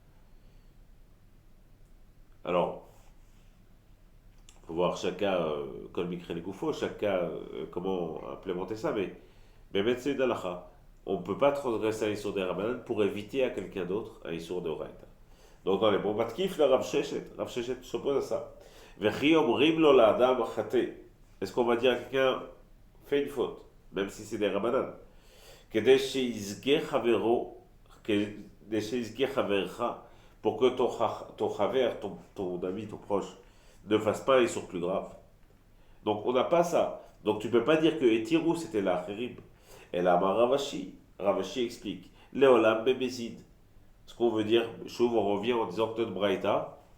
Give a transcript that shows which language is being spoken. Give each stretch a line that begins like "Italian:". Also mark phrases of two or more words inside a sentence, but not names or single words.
French: Alors, il faut voir chaque cas, comme Mikre Goufo, chaque cas, comment implémenter ça, mais mettre c'est d'Alacha. On ne peut pas transgresser un issour des Rabbanan pour éviter à quelqu'un d'autre un issour de Oraita. Donc dans les bons matkif, le Rav Sheshet s'oppose à ça.
Hebrew: וכי אומרים לו לאדם חטא.
French: Est-ce qu'on va dire à quelqu'un, fais une faute, même si c'est des Rabbanan?
Hebrew: כדי שיזכה חברו, כדי שיזכה חברך,
French: pour que ton chaver, ton ami, ton proche, ne fasse pas un issour plus grave. Donc on n'a pas ça. Donc tu ne peux pas dire que Etirou c'était la Kherib. Et là, Ravashi, Ravashi explique.
Hebrew: לעולם במזיד.
French: Ce qu'on veut dire, Chauve, on revient en disant que notre Braïta.